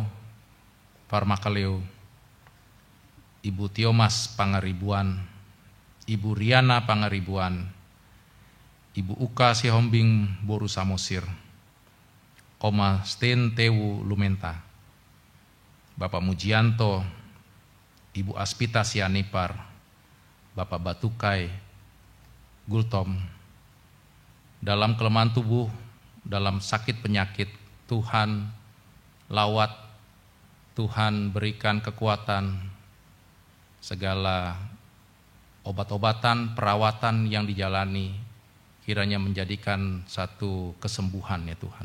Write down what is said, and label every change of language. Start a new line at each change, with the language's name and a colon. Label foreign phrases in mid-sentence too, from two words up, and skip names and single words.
Indonesian: Parmakaleo, Ibu Tiomas Pangaribuan, Ibu Riana Pangaribuan, Ibu Uka Sihombing Boru Samosir, Oma Sten Tewu Lumenta, Bapak Mujianto, Ibu Aspita Sianipar, Bapak Batukai Gultom. Dalam kelemahan tubuh, dalam sakit penyakit, Tuhan lawat, Tuhan berikan kekuatan, segala obat-obatan, perawatan yang dijalani kiranya menjadikan satu kesembuhan ya Tuhan.